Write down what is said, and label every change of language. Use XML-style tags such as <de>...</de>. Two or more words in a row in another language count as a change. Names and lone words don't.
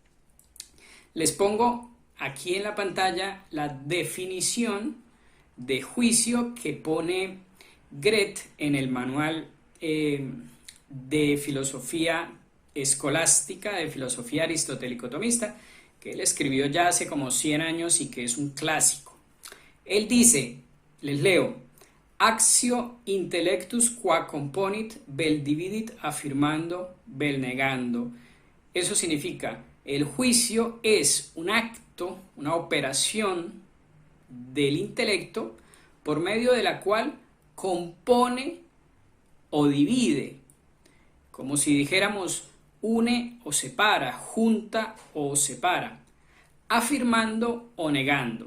<es>Les pongo aquí en la pantalla la definición de juicio que pone Gret en el manual de filosofía escolástica, de filosofía aristotélico-tomista, que él escribió ya hace como 100 años y que es un clásico. Él dice, les leo:</es> <la>Actio intellectus qua componit vel dividit affirmando vel negando.</la> <es>Eso significa, el juicio es un acto, una operación del intelecto por medio de la cual compone o divide, como si dijéramos une o separa, junta o separa, afirmando o negando.</es>